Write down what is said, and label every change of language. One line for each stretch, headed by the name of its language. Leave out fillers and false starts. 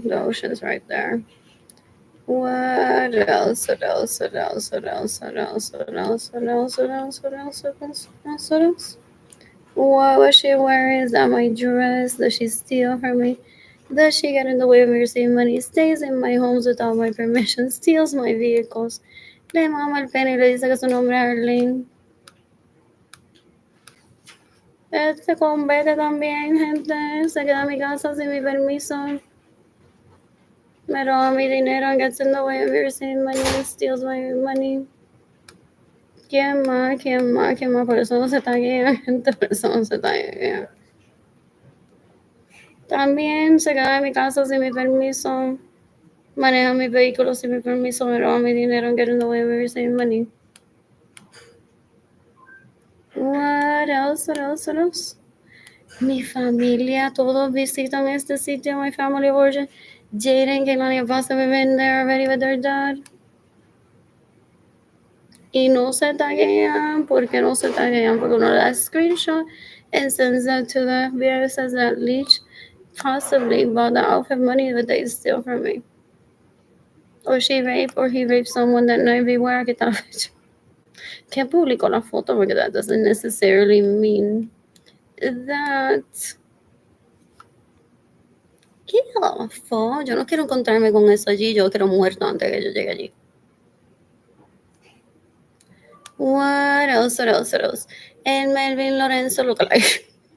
English: The ocean's right there. What else? What else? What else? What else? What else? What else? What else? What else? What else? What else? What else? What was she wearing? Is that my dress? Does she steal from me? Does she get in the way of me receiving money? Stays in my homes without my permission. Steals my vehicles.
Spanish: Le mama el pene y le dice que su nombre es Arlene. Este convete también, gente. Se queda en mi casa sin mi permiso. Me roba mi dinero
English: and gets in the way of me receiving money and steals my money.
Spanish: ¿Quién más? ¿Quién más? ¿Quién más? Por eso no se taguea, gente. Por eso no se taguea. También se queda en mi casa sin mi permiso. Maneja mi vehículo sin mi permiso. Me roba mi dinero
English: and gets in the way of me receiving money. What else? What else? What else?
Spanish: Mi familia, todos visitan este sitio,
English: my family of origin. Jaden, Kaylani, and Vasa have been there already with their dad.
Spanish: Y no se taguean. ¿Por qué no se taguean? Porque uno le da screenshot
English: and sends that to the FBI, says that Leech possibly bought the outfit money that they steal from me. Or she raped or he raped someone that night. Beware,
Spanish: que tal vez.
English: Can't
Spanish: publicó la foto porque
English: that doesn't necessarily mean that.
Spanish: ¿Qué
English: awful?
Spanish: Yo no quiero encontrarme con eso allí. Yo quiero muerto antes que yo llegue allí.
English: What else? What else? What else? And Melvin Lorenzo lookalike.